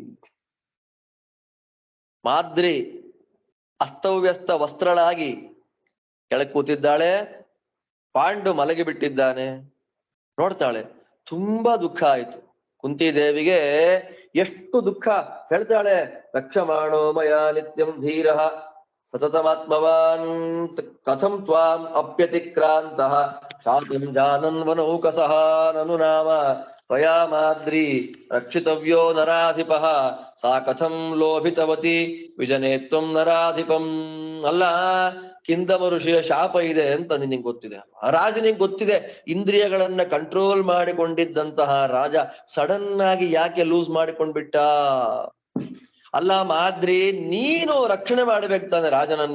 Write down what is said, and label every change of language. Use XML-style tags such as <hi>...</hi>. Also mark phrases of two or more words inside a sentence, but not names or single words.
<kn>ಮಾದ್ರಿ ಅಸ್ತವ್ಯಸ್ತ ವಸ್ತ್ರಳಾಗಿ ಕೆಳಗೆ ಕೂತಿದ್ದಾಳೆ. ಪಾಂಡು ಮಲಗಿ ಬಿಟ್ಟಿದ್ದಾನೆ. ನೋಡ್ತಾಳೆ, ತುಂಬಾ ದುಃಖ ಆಯ್ತು ಕುಂತಿದೇವಿಗೆ. ಎಷ್ಟು ದುಃಖ ಹೇಳ್ತಾಳೆ.</kn> <sa>ರಕ್ಷಮಾಣೋ ಮಯ ನಿತ್ಯಂ ಧೀರಃ ಸತತಮಾತ್ಮವಾನ್ ಕಥಂ ತ್ವಾಂ ಅಪ್ಯತಿಕ್ರಾಂತಃ ಶಾತಂ ಜಾನನ್ ವನೌಕಸಃ ನನು ನಾಮ ತ್ವಯಾ ಮಾದ್ರಿ ರಕ್ಷಿತವ್ಯೋ ನರಾಧಿಪಃ ಸಾ ಕಥಂ ಲೋಭಿತವತಿ ವಿಜನೇ ತ್ವಂ ನರಾಧಿಪಂ.</sa> <kn>ಅಲ್ಲ, ಕಿಂದಮ ಋಷಿಯ ಶಾಪ ಇದೆ ಅಂತ ನಿನಗೆ ಗೊತ್ತಿದೆ, ರಾಜನಿಗೆ ಗೊತ್ತಿದೆ. ಇಂದ್ರಿಯಗಳನ್ನ ಕಂಟ್ರೋಲ್ ಮಾಡಿಕೊಂಡಿದ್ದಂತಹ ರಾಜ ಸಡನ್ ಆಗಿ ಯಾಕೆ ಲೂಸ್ ಮಾಡಿಕೊಂಡ್ಬಿಟ್ಟ? ಅಲ್ಲ ಮಾದ್ರಿ, ನೀನು ರಕ್ಷಣೆ ಮಾಡ್ಬೇಕು ತಾನೆ ರಾಜನನ್ನ.</kn>